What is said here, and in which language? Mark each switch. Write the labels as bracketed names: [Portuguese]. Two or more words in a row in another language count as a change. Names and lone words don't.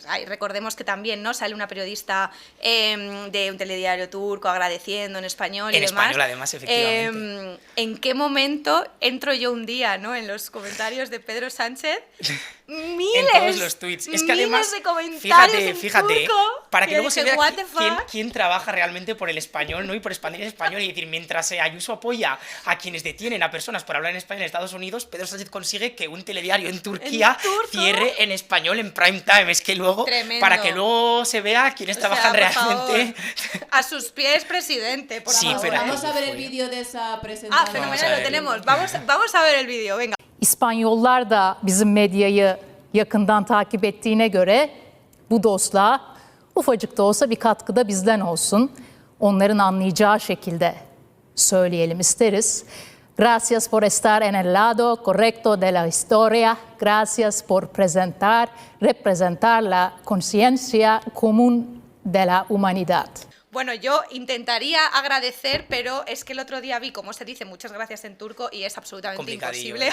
[Spanish] Ay, recordemos que también, ¿no?, sale una periodista de un telediario turco agradeciendo en español y demás. En español, además, efectivamente. ¿En qué momento entro yo un día, ¿no?, en los comentarios de Pedro Sánchez? Miles, en todos los tweets. Es que además, de comentarios fíjate, turco, para que luego se vea [English] what the fuck. [Spanish] quién trabaja realmente por el español, ¿no?, y por expandir el español, y decir, mientras Ayuso apoya a quienes detienen a personas por hablar en español en Estados Unidos, Pedro Sánchez consigue que un telediario en Turquía cierre en español en [English] prime time. [Spanish] Es que luego, tremendo, para que luego se vea quiénes trabajan realmente. Favor, a sus pies, presidente, por favor. Pero vamos a ver el vídeo de esa presentación. Fenomenal, lo tenemos. Vamos a ver el vídeo, venga. [Turkish] İspanyollar da bizim medyayı yakından takip ettiğine göre bu dostluğa ufacık da olsa bir katkıda bizden olsun. Onların anlayacağı şekilde söyleyelim isteriz. [Spanish] Gracias por estar en el lado correcto de la historia. Gracias por representar la conciencia común de la humanidad. Bueno, yo intentaría agradecer, pero es que el otro día vi cómo se dice muchas gracias en turco y es absolutamente imposible.